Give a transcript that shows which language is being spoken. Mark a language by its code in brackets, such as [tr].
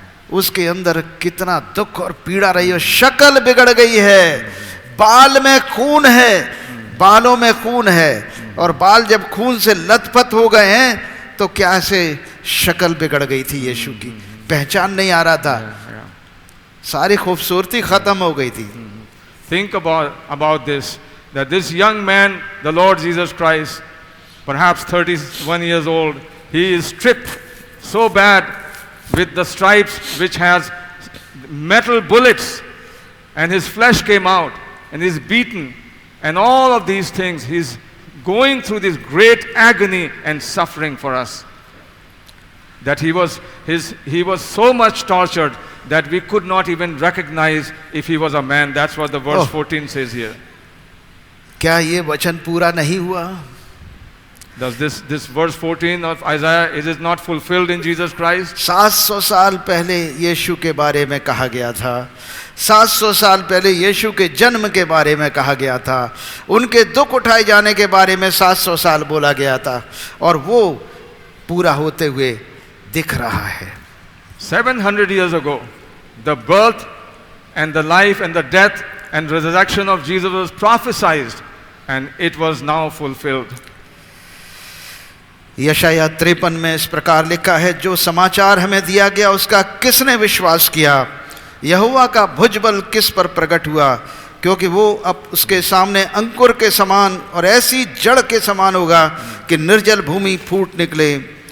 [hi] उसके अंदर कितना दुख और पीड़ा रही है। शक्ल बिगड़ गई है, बाल में खून है, बालों में खून है, और बाल जब खून से लथपथ हो गए हैं तो क्या से शक्ल बिगड़ गई थी यीशु की, पहचान नहीं आ रहा था, सारी खूबसूरती खत्म हो गई थी। [en] Think about this, that this young man, the Lord Jesus Christ, perhaps 31 years old, he is stripped so bad with the stripes which has metal bullets, and his flesh came out, and he's beaten, and all of these things, he's going through this great agony and suffering for us. That he was so much tortured that we could not even recognize if he was a man. That's what the verse 14 says here. [hi] क्या ये वचन पूरा नहीं हुआ? [en] Does this verse 14 of Isaiah, is it not fulfilled in Jesus Christ? [hi] 700 साल पहले यीशु के बारे में कहा गया था, 700 साल पहले यीशु के जन्म के बारे में कहा गया था, उनके दुख उठाए जाने के बारे में 700 साल बोला गया था, और वो पूरा होते हुए दिख रहा है। [en] 700 years ago, the birth and the life and the death and resurrection of Jesus was prophesied, and it was now fulfilled. [hi] यशाया 53 में इस प्रकार लिखा है, जो समाचार हमें दिया गया उसका किसने विश्वास किया? यहोवा का भुजबल किस पर प्रकट हुआ? क्योंकि वो अब उसके सामने अंकुर के समान और ऐसी जड़ के समान होगा कि निर्जल भूमि फूट निकले।